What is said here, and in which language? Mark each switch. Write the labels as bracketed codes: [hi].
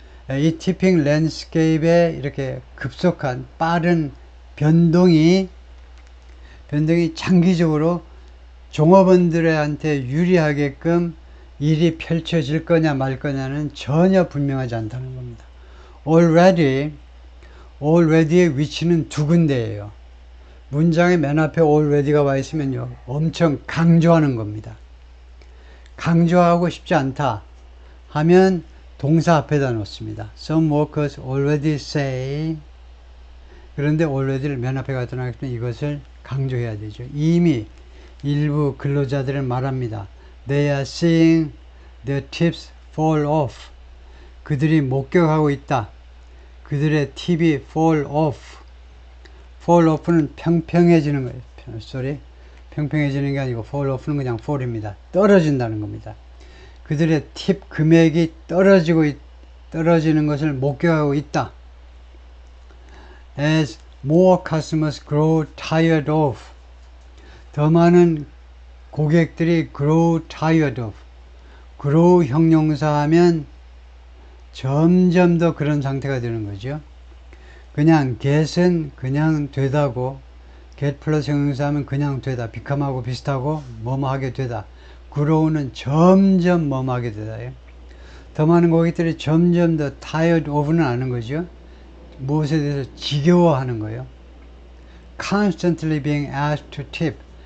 [ko] 이 티핑 랜드스케이프의 이렇게 급속한 빠른 변동이 장기적으로 종업원들한테 유리하게끔 일이 펼쳐질 거냐 말 거냐는 전혀 분명하지 않다는 겁니다. already의 위치는 두 군데예요. 문장의 맨 앞에 already가 와 있으면요, 엄청 강조하는 겁니다. 강조하고 싶지 않다 하면 동사 앞에다 놓습니다. [en] Some workers already say. [ko] 그런데 already를 맨 앞에 갖다 놨기 때문에 이것을 강조해야 되죠. 이미 일부 근로자들은 말합니다. [en] They are seeing their tips fall off. [ko] 그들이 목격하고 있다. 그들의 팁이 fall off. fall off는 평평해지는 거예요. 평평해지는 게 아니고 fall off는 그냥 fall입니다. 떨어진다는 겁니다. 그들의 팁 금액이 떨어지는 것을 목격하고 있다. [en] As more customers grow tired of. [ko] 더 많은 고객들이 [en] grow tired of. [ko] grow 형용사하면 점점 더 그런 상태가 되는 거죠. 그냥 get은 그냥 되다고, get 플러스 형용사하면 그냥 되다, become하고 비슷하고 뭐뭐 하게 되다. grow는 점점 뭐뭐 하게 되다. 더 많은 고객들이 점점 더 tired of는 아는 거죠. 무엇에 대해서 지겨워하는 거예요. [en] constantly being asked to tip.